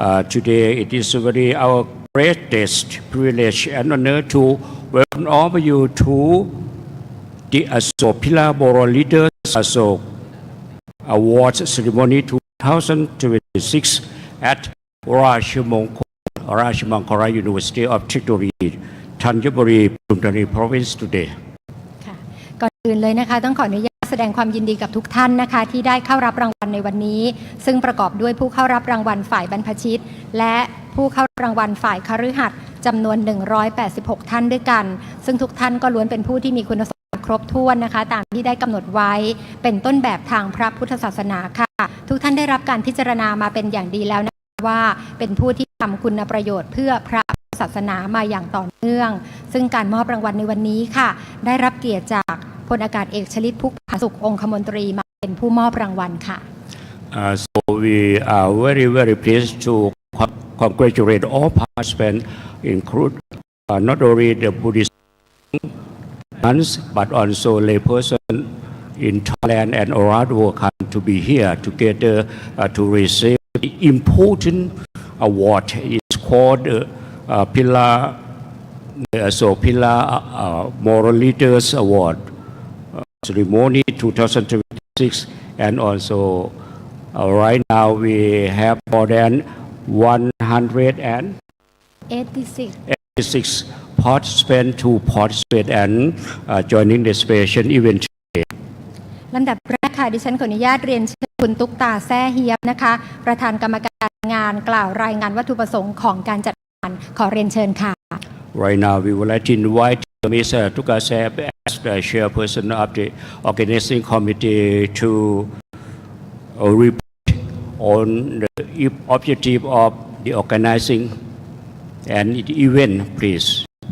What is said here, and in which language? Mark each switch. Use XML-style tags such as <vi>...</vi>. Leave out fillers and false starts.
<en>Today it is very our greatest privilege and honor to welcome all of you to the Asok Pila Moral Leaders Asok Awards Ceremony 2026 at Rajamangala University of Technology, Thanjavuri, Pathum Thani Province today.</en> <th>ค่ะก่อนอื่นเลยนะคะต้องขออนุญาตแสดงความยินดีกับทุกท่านนะคะที่ได้เข้ารับรางวัลในวันนี้ซึ่งประกอบด้วยผู้เข้ารับรางวัลฝ่ายบรรพชิตและผู้เข้ารางวัลฝ่ายคฤหัสถ์จำนวน186ท่านด้วยกันซึ่งทุกท่านก็ล้วนเป็นผู้ที่มีคุณสมบัติ ครบถ้วนนะคะตามที่ได้กำหนดไว้เป็นต้นแบบทางพระพุทธศาสนาค่ะทุกท่านได้รับการพิจารณามาเป็นอย่างดีแล้วนะคะว่าเป็นผู้ที่ทำคุณประโยชน์เพื่อพระศาสนามาอย่างต่อเนื่องซึ่งการมอบรางวัลในวันนี้ค่ะได้รับเกียรติจากพลอากาศเอกชลิต พุกผาสุของคมนตรีมาเป็นผู้มอบรางวัลค่ะ</th> <en>So we are very, very pleased to congratulate all participants, include not only the Buddhist monks, but also layperson in Thailand and around the world come to be here together to receive the important award. It's called Pillar Moral Leaders Award ceremony 2026, and also right now we have more than 186 participants to participate and joining the special event today.</en> <th>ลำดับแรกค่ะดิฉันขออนุญาตเรียนเชิญคุณตุ๊กตาแซ่เฮียบนะคะประธานกรรมการงานกล่าวรายงานวัตถุประสงค์ของการจัดงานขอเรียนเชิญค่ะ</th> <en>Right now we would like to invite Mr. Tukasep as the chairperson of the organizing committee to report on the objective of the organizing and the event, please.</en>